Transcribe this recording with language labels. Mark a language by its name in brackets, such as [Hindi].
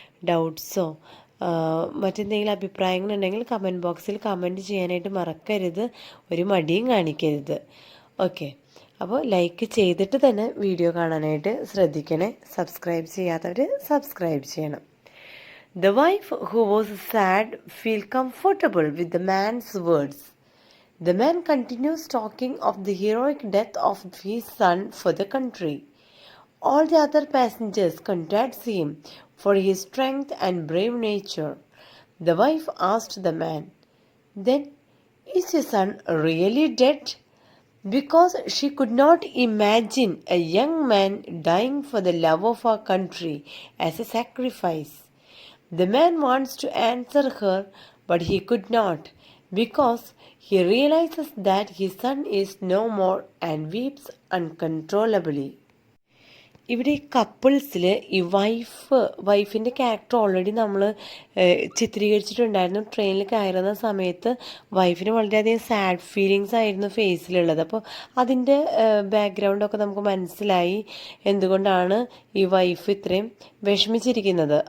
[Malayalam] ഡൗട്ട്സോ മറ്റെന്തെങ്കിലും അഭിപ്രായങ്ങളുണ്ടെങ്കിൽ കമൻറ്റ് ബോക്സിൽ കമൻറ്റ് ചെയ്യാനായിട്ട് മറക്കരുത്, ഒരു മടിയും കാണിക്കരുത്. ഓക്കെ, അപ്പോൾ ലൈക്ക് ചെയ്തിട്ട് തന്നെ വീഡിയോ കാണാനായിട്ട് ശ്രദ്ധിക്കണേ. സബ്സ്ക്രൈബ് ചെയ്യാത്തവർ സബ്സ്ക്രൈബ് ചെയ്യണം. [English] The wife, who was sad, felt comfortable with the man's words. The man continues talking of the heroic death of his son for the country. All the other passengers congrats him for his strength and brave nature. The wife asked the man, "Then, is your son really dead?" Because she could not imagine a young man dying for the love of our country as a sacrifice. The man wants to answer her, but he could not, because he realizes that his son is no more and weeps uncontrollably. [Malayalam] ഇവിടെ ഈ കപ്പിൾസിൽ ഈ വൈഫിൻ്റെ character already നമ്മൾ ചിത്രീകരിച്ചിട്ടുണ്ടായിരുന്നു. ട്രെയിനിൽ കയറുന്ന സമയത്ത് വൈഫിന് വളരെയധികം സാഡ് ഫീലിങ്സ് ആയിരുന്നു ഫേസിലുള്ളത്. അപ്പോൾ അതിൻ്റെ ബാക്ക്ഗ്രൗണ്ടൊക്കെ നമുക്ക് മനസ്സിലായി എന്തുകൊണ്ടാണ് ഈ വൈഫ് ഇത്രയും വിഷമിച്ചിരിക്കുന്നത്.